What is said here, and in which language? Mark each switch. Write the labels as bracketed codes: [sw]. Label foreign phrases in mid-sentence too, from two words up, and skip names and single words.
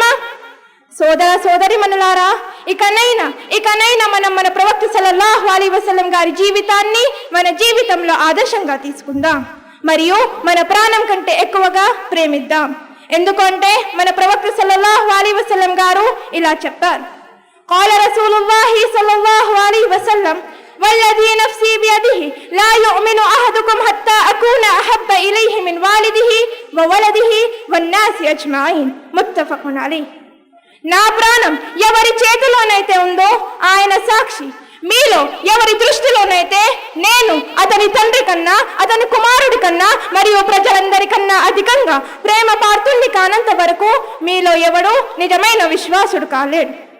[te] సోదర సోదరిమణులారా, ఇకనైనా మనం మన ప్రవక్త [ar] صلى الله عليه وسلم [te] గారి జీవితాన్ని మన జీవితంలో ఆదర్శంగా తీసుకుందాం మరియు మన ప్రాణం కంటే ఎక్కువగా ప్రేమిద్దాం. ఎందుకంటే మన ప్రవక్త [ar] صلى الله عليه وسلم [te] గారు ఇలా చెప్పారు. [ar] قال رسول الله صلى الله عليه وسلم والذي نفسي بيده لا يؤمن أحدكم حتى أكون أحب إليه من والده وولده والناس أجمعين. متفق عليه. [te] నా ప్రాణం ఎవరి చేతిలోనైతే ఉందో ఆయన సాక్షి. మీలో ఎవరి దృష్టిలోనైతే నేను అతని తండ్రి కన్నా, అతని కుమారుడి కన్నా మరియు ప్రజలందరికన్నా అధికంగా ప్రేమ పాత్రుణ్ణి కానంత వరకు మీలో ఎవడు నిజమైన విశ్వాసుడు కాలేడు.